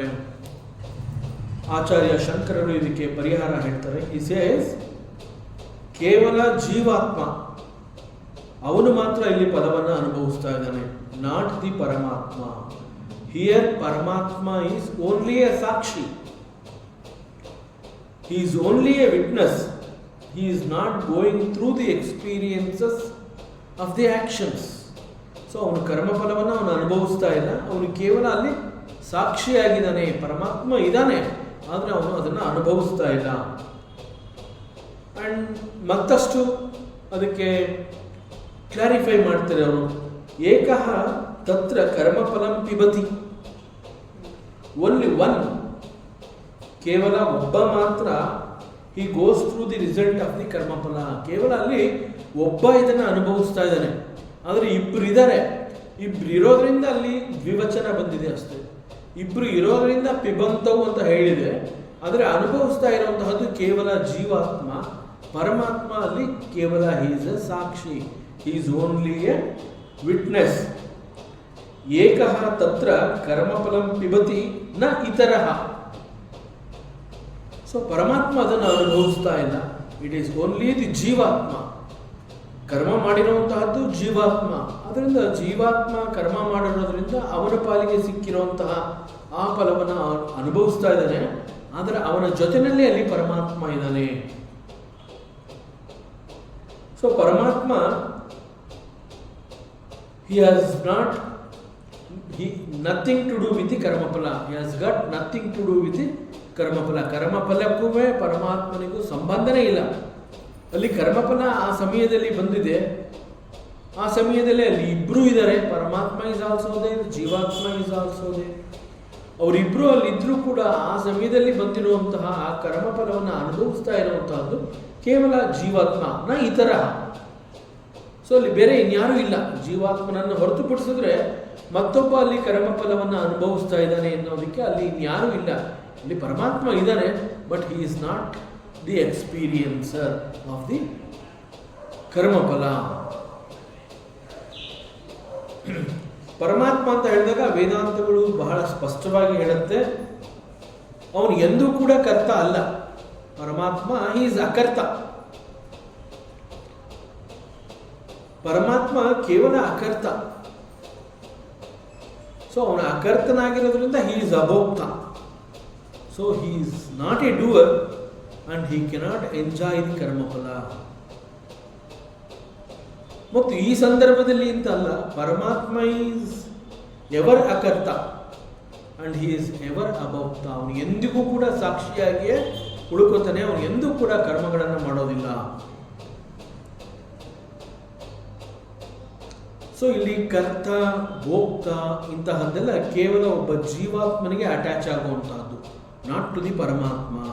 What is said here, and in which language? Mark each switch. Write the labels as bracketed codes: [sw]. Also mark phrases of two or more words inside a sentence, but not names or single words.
[kn] ಆಚಾರ್ಯ ಶಂಕರರು ಇದಕ್ಕೆ ಪರಿಹಾರ ಹೇಳ್ತಾರೆ. ಈ ಸೇಸ್ ಕೇವಲ ಜೀವಾತ್ಮ ಅವನು ಮಾತ್ರ ಇಲ್ಲಿ ಪದವನ್ನು ಅನುಭವಿಸ್ತಾ ಇದ್ದಾನೆ, [en] not the Paramatma. here Paramatma is only a sakshi, he is only a witness, he is not going through the experiences of the actions. [kn] ಸೊ ಅವನು ಕರ್ಮಫಲವನ್ನು ಅವನು ಅನುಭವಿಸ್ತಾ ಇಲ್ಲ, ಅವನು ಕೇವಲ ಅಲ್ಲಿ ಸಾಕ್ಷಿಯಾಗಿದ್ದಾನೆ. ಪರಮಾತ್ಮ ಇದ್ದಾನೆ, ಆದರೆ ಅವನು ಅದನ್ನು ಅನುಭವಿಸ್ತಾ ಇಲ್ಲ. ಆ್ಯಂಡ್ ಮತ್ತಷ್ಟು ಅದಕ್ಕೆ ಕ್ಲಾರಿಫೈ ಮಾಡ್ತಾರೆ ಅವರು. [sa] ಏಕಃ ತತ್ರ ಕರ್ಮಫಲಂ ಪಿಬತಿ, [en] only one, [kn] ಕೇವಲ ಒಬ್ಬ ಮಾತ್ರ [en] he goes through the result of the karmaphala. [kn] ಕೇವಲ ಅಲ್ಲಿ ಒಬ್ಬ ಇದನ್ನು ಅನುಭವಿಸ್ತಾ ಇದ್ದಾನೆ, ಆದರೆ ಇಬ್ಬರು ಇದ್ದಾರೆ. ಇಬ್ರು ಇರೋದ್ರಿಂದ ಅಲ್ಲಿ ದ್ವಿವಚನ ಬಂದಿದೆ ಅಷ್ಟೇ. ಇಬ್ರು ಇರೋದ್ರಿಂದ ಪಿಬಂತವು ಅಂತ ಹೇಳಿದೆ, ಆದರೆ ಅನುಭವಿಸ್ತಾ ಇರುವಂತಹದ್ದು ಕೇವಲ ಜೀವಾತ್ಮ. ಪರಮಾತ್ಮ ಅಲ್ಲಿ ಕೇವಲ [en] he's a sakshi, he's only a witness. [sa] ಏಕಃ ತತ್ರ ಕರ್ಮಫಲಂ ಪಿಬತಿ ನ ಇತರಃ. [kn] ಸೊ ಪರಮಾತ್ಮ ಅದನ್ನು ಅನುಭವಿಸ್ತಾ ಇಲ್ಲ, [en] it is only the Jeevatma. [kn] ಕರ್ಮ ಮಾಡಿರುವಂತಹದ್ದು ಜೀವಾತ್ಮ, ಅದರಿಂದ ಜೀವಾತ್ಮ ಕರ್ಮ ಮಾಡಿರೋದ್ರಿಂದ ಅವನ ಪಾಲಿಗೆ ಸಿಕ್ಕಿರುವಂತಹ ಆ ಫಲವನ್ನು ಅನುಭವಿಸ್ತಾ ಇದ್ದಾನೆ. ಆದರೆ ಅವನ ಜೊತೆಯಲ್ಲಿ ಅಲ್ಲಿ ಪರಮಾತ್ಮ ಇದ್ದಾನೆ. [en] so Paramatma nothing to do with the karmaphala, he has got nothing to do with the karmaphala. [kn] ಕರ್ಮಫಲಕ್ಕೂ ಪರಮಾತ್ಮನಿಗೂ ಸಂಬಂಧನೇ ಇಲ್ಲ. ಅಲ್ಲಿ ಕರ್ಮಫಲ ಆ ಸಮಯದಲ್ಲಿ ಬಂದಿದೆ, ಆ ಸಮಯದಲ್ಲಿ ಅಲ್ಲಿ ಇಬ್ಬರೂ ಇದ್ದಾರೆ. [en] Paramatma is also there, Jeevatma is also there. [kn] ಅವರಿಬ್ಬರು ಅಲ್ಲಿದ್ದರೂ ಕೂಡ ಆ ಸಮಯದಲ್ಲಿ ಬಂದಿರುವಂತಹ ಆ ಕರ್ಮಫಲವನ್ನು ಅನುಭವಿಸ್ತಾ ಇರುವಂತಹದ್ದು ಕೇವಲ ಜೀವಾತ್ಮ [sa] ನ ಇತರ. [kn] ಸೊ ಅಲ್ಲಿ ಬೇರೆ ಇನ್ಯಾರೂ ಇಲ್ಲ. ಜೀವಾತ್ಮನನ್ನು ಹೊರತುಪಡಿಸಿದ್ರೆ ಮತ್ತೊಬ್ಬ ಅಲ್ಲಿ ಕರ್ಮಫಲವನ್ನು ಅನುಭವಿಸ್ತಾ ಇದ್ದಾನೆ ಅನ್ನೋದಕ್ಕೆ ಅಲ್ಲಿ ಇನ್ಯಾರೂ ಇಲ್ಲ. ಇಲ್ಲಿ ಪರಮಾತ್ಮ ಇದ್ದಾನೆ, [en] but he is not the experiencer of the karmaphala. [kn] ಪರಮಾತ್ಮ ಅಂತ ಹೇಳಿದಾಗ ವೇದಾಂತಗಳು ಬಹಳ ಸ್ಪಷ್ಟವಾಗಿ ಹೇಳುತ್ತೆ, ಅವನು ಎಂದೂ ಕೂಡ ಕರ್ತ ಅಲ್ಲ. ಪರಮಾತ್ಮ ಈಸ್ ಅಕರ್ತ. ಪರಮಾತ್ಮ ಕೇವಲ ಅಕರ್ತ. ಸೊ ಅವನ ಅಕರ್ತನಾಗಿರೋದ್ರಿಂದ [en] he is [kn] ಅಭೋಕ್ತ. [en] so he is not a doer and he cannot enjoy the karma phala. [kn] ಮತ್ತು ಈ ಸಂದರ್ಭದಲ್ಲಿ ಅಂತ ಅಲ್ಲ, [en] Paramatma is ever akarta and he is ever abhokta. [kn] ಅವನು ಎಂದಿಗೂ ಕೂಡ ಸಾಕ್ಷಿಯಾಗಿಯೇ ಉಳ್ಕೋತಾನೆ, ಅವನು ಎಂದೂ ಕೂಡ ಕರ್ಮಗಳನ್ನು ಮಾಡೋದಿಲ್ಲ. ಸೊ ಇಲ್ಲಿ ಕರ್ತ, ಭೋಕ್ತ ಇಂತಹದ್ದೆಲ್ಲ ಕೇವಲ ಒಬ್ಬ ಜೀವಾತ್ಮನಿಗೆ ಅಟ್ಯಾಚ್ ಆಗುವಂತಹದ್ದು, [en] not to the Paramatma.